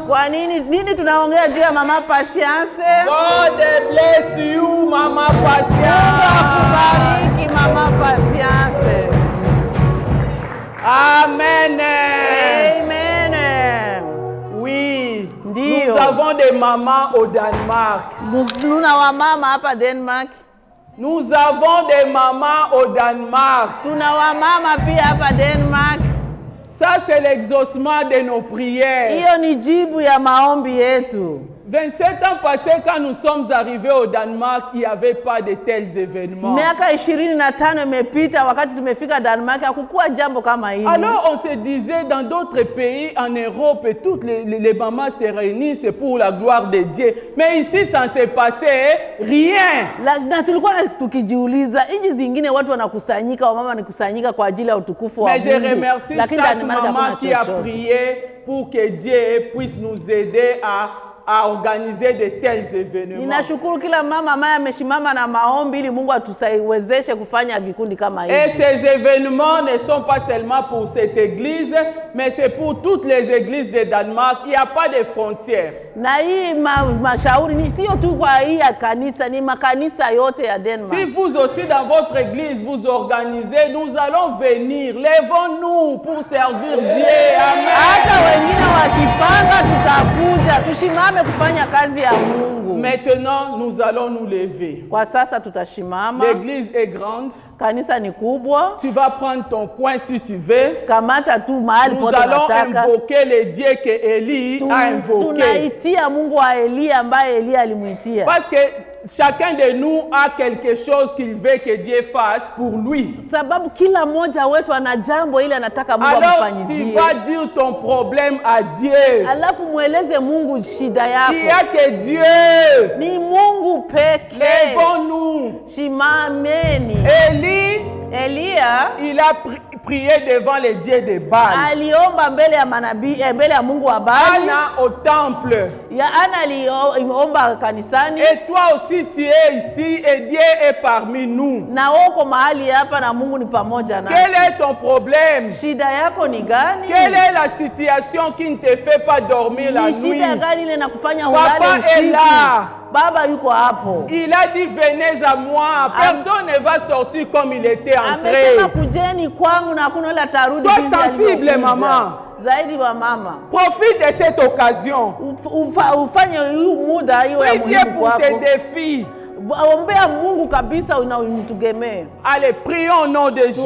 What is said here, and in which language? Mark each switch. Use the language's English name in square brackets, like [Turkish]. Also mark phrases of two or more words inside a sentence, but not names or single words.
[Swahili] Kwa nini tunaongea juu ya Mama Patience? [English] God bless you, Maman [Swahili] Mungu Patience. akubariki Mama Patience. Amen. Amen. [French] Oui, [Swahili] Ndio. [French] nous avons des mamans au Danemark. [Swahili] Tuna wamama hapa Denmark. [French] Nous avons des mamans au Danemark. [Swahili] Tuna wamama pia hapa Denmark. [French] Ça, c'est l'exaucement de nos prières. [Swahili] Hiyo ni jibu ya maombi yetu. [French] 27 ans passés, quand nous sommes arrivés au Danemark, il n'y avait pas de tels événements. [Swahili] Miaka 25 imepita wakati tumefika Denmark hakukuwa jambo kama hili. [French] Alors, on se disait, dans d'autres pays, en Europe, toutes les mamans se réunissent pour la gloire de Dieu. Mais ici, ça ne s'est passé rien. [Swahili] Na tulikuwa tukijiuliza nchi zingine watu wanakusanyika, wamama wanakusanyika kwa ajili ya utukufu wa [French] Mais [Swahili] Mungu. [French] je remercie [Swahili] Lakini [French] chaque [Swahili] Denmark [French] maman [Swahili] hakuna [French] qui a [Swahili] chochote. [French] prié pour que Dieu puisse nous aider à organiser de tels événements. [Swahili] Ninashukuru kila mama ambaye amesimama na maombi ili Mungu atuwezeshe kufanya vikundi kama hivi. [French] Et ces événements ne sont pas seulement pour cette église, mais c'est pour toutes les églises de Danemark. Il n'y a pas de frontières. [Swahili] Na hii mashauri ni sio tu kwa hii ya kanisa, ni makanisa yote ya Denmark. [French] Si vous aussi dans votre église vous organisez, nous allons venir. Lèvons-nous pour servir Dieu. Amen. [Swahili] Hata wengine wakipanga tutakuja, tushimame kufanya kazi ya Mungu. [French] Maintenant, nous allons nous lever. [Swahili] Kwa sasa tutashimama. [French] L'église est grande. [Swahili] Kanisa ni kubwa. [French] Tu vas prendre ton coin si tu veux. [Swahili] Kamata tu mahali [French] Nous [Swahili] pote [French] allons [Swahili] unataka. [French] invoquer le Dieu que Élie a invoqué. [Swahili] Tunaitia Mungu wa Elia ambaye Elia alimuitia. [French] Parce que chacun de nous a quelque chose qu'il veut que Dieu fasse pour lui. [Swahili] Sababu kila mmoja wetu ana jambo ile anataka Mungu [French] Alors tu [Swahili] amfanyizie. [French] vas dire ton problème à Dieu. [Swahili] Alafu mueleze Mungu shida [French] Il n'y [Swahili] yako. [French] a que Dieu. [Swahili] Ni Mungu pekee. [French] Lèvons-nous. [Swahili] Shimameni. [French] Élie, [Swahili] Elia [French] il a prié devant les dieux de Baal. [Swahili] aliomba mbele ya manabii mbele ya Mungu wa Baali. [French] Anna au temple. [Swahili] Ya Ana aliomba kanisani. [French] Et toi aussi tu es ici et Dieu est parmi nous. [Swahili] Na wako mahali hapa na Mungu ni pamoja nasi. [French] Quel est ton problème? [Swahili] Shida yako ni gani? [French] Quelle est la situation qui ne te fait pas dormir la [Swahili] Ni [French] nuit? [Swahili] shida gani ile nakufanya [French] Papa [Swahili] ulale [French] est [Swahili] usiku? [French] là. [Swahili] Baba yuko hapo. [French] Il a dit venez à moi. Personne ne va sortir comme il était entré. [Swahili] Amesema kujeni kwangu na hakuna yule atarudi. [French] Sois [Swahili] jinsi [French] sensible, [Swahili] alivyokuja. [French] maman. [Swahili] Zaidi wa mama. [French] Profite de cette occasion. [Swahili] Ufanye huu muda hiyo ya [French] Prie Dieu [Swahili] muhimu [French] pour tes [Swahili] kwako. [French] défis. [Swahili] Ombea Mungu kabisa unamtegemea. [French] Allez, prions au nom de Jésus.